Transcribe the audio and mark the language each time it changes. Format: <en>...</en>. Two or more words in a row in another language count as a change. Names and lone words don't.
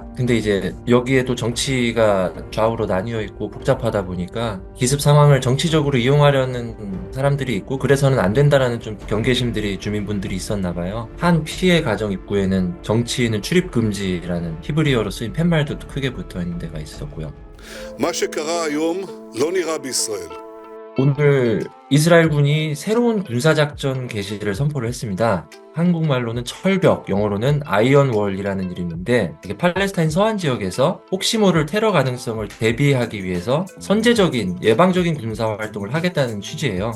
<ko>근데 이제 여기에도 정치가 좌우로 나뉘어 있고 복잡하다 보니까 기습 상황을 정치적으로 이용하려는 사람들이 있고 그래서는 안 된다라는 좀 경계심들이 주민분들이 있었나 봐요. 한 피해 가정 입구에는 정치인은 출입 금지라는 히브리어로 쓰인 팻말도 크게 붙어 있는 데가 있었고요.</ko> <he>מה שקרה היום לא נראה בישראל.</he> <ko>오늘 이스라엘군이 새로운 군사작전 개시를 선포를 했습니다. 한국말로는 철벽, 영어로는 아이언월이라는 이름인데 이게 팔레스타인 서안 지역에서 혹시 모를 테러 가능성을 대비하기 위해서 선제적인 예방적인 군사 활동을 하겠다는 취지예요.</ko>